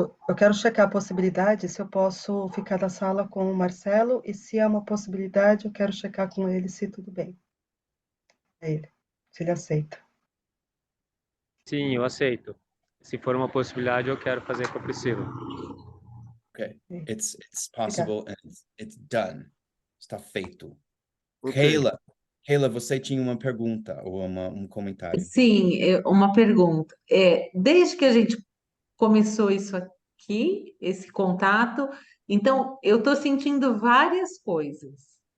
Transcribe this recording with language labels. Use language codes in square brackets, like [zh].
[pt] Eu quero checar a possibilidade, se eu posso ficar na sala com o Marcelo, e se é uma possibilidade, eu quero checar com ele se tudo bem. Se ele aceita. Sim, eu aceito. Se for uma possibilidade, eu quero fazer com a Priscila. [en] Okay, it's possible and it's done. [pt] Está feito. [en] Okay. [pt] Keila, você tinha uma pergunta ou um comentário? Sim, uma pergunta. Desde que a gente começou isso aqui, esse contato, então eu estou sentindo várias coisas.